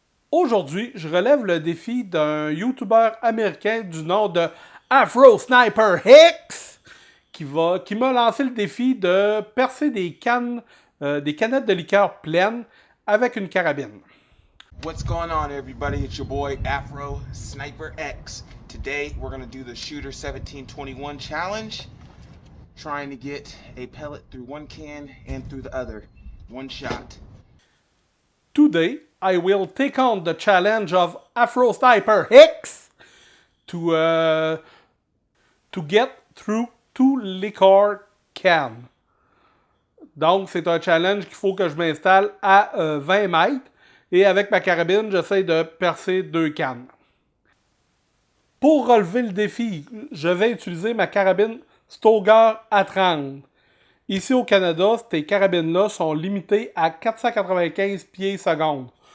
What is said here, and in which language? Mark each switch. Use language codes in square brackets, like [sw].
[fr] Aujourd'hui, je relève le défi d'un YouTuber américain du nom de Afro Sniper Hicks qui m'a lancé le défi de percer des canettes de liqueur pleines avec une carabine. [en] What's going on, everybody? It's your boy Afro Sniper X. Today we're gonna do the Shooter 1721 challenge, trying to get a pellet through one can and through the other, one shot. Today, I will take on the challenge of Afro Sniper Hicks to get through 2 liquor cans. [fr] Donc, c'est un challenge qu'il faut que je m'installe à 20 mètres. Et avec ma carabine, j'essaie de percer 2 cannes. Pour relever le défi, je vais utiliser ma carabine Stoeger A30. Ici au Canada, ces carabines-là sont limitées à 495 pieds secondes.